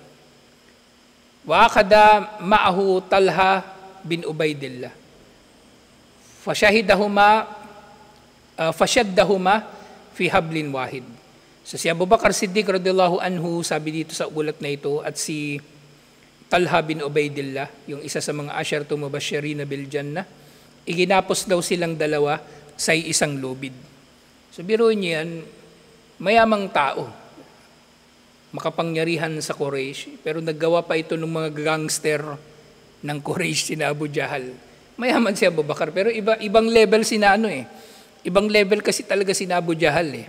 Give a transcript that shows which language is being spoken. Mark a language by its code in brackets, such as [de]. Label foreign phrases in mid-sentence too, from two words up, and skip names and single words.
[ar] وعقد معه طلحة بن عبيد الله. فشدهما في حبل واحد. [tl] So si Abu Bakr Siddiq [ar] رضي الله عنه, [tl] sabi dito sa ulat na ito, at si Talha bin Ubaidillah, yung isa sa mga [ar] عشرة المبشرين بالجنة, [tl] iginapos daw silang dalawa sa isang lubid. So biruin niyo yan, mayamang tao, makapangyarihan sa Quraysh, pero naggawa pa ito ng mga gangster ng Quraysh, sina Abu Jahal. Mayaman si Abu Bakr, pero ibang level sina ibang level kasi talaga sina Abu Jahal eh.